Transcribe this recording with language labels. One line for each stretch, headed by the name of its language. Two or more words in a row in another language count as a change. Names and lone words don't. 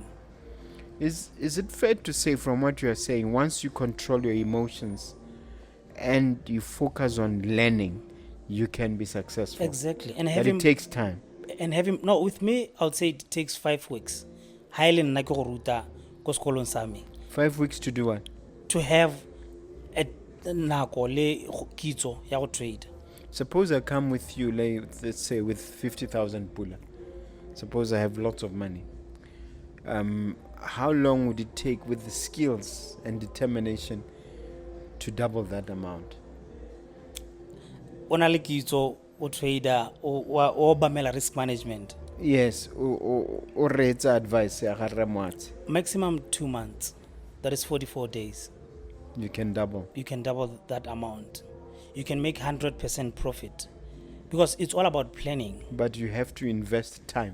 English: Is it fair to say, from what you are saying, once you control your emotions and you focus on learning, you can be successful? Exactly. And it takes time. And with me, I would say it takes 5 weeks. 5 weeks to do what? To have a
Tswana: kitso ya go
English: trade. Suppose I come with you, let's say with 50,000 pula. Suppose I have lots of money. How long would it take with the skills and determination to double that amount?
Tswana: Onale kitso o trader o bamela
English: risk management. Yes, or rates advice ya Phenyo Moatshe. Maximum 2 months. That is 44 days. You can double that amount. You can make 100% profit, because it's all about planning. But you have to invest time.